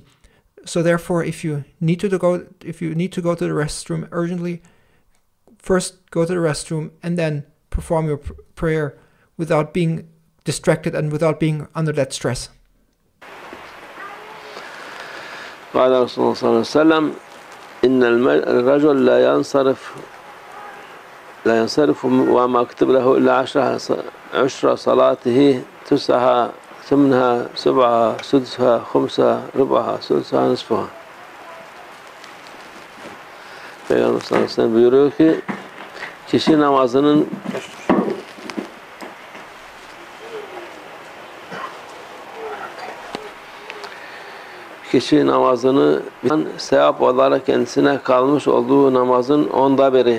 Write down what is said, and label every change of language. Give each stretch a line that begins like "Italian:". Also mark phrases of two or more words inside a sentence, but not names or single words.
English: So therefore, if you need to go to the restroom urgently, first go to the restroom and then perform your prayer without being distracted and without being under that stress.
Arabic: قال رسول الله صلى الله عليه وسلم إن الرجل لا ينصرف وما كتب له إلا عشر صلاته تسعها ثمنها سبعها سدسها خمسها ربعها سدسها نصفها.
Turkish: Peygamber
Arabic: صَلَّى اللّٰهُ عَلَيْهِ وَسَلَّمَ
Turkish: buyuruyor ki kişi namazının sevap olarak kendisine kalmış olduğu namazın 1/10.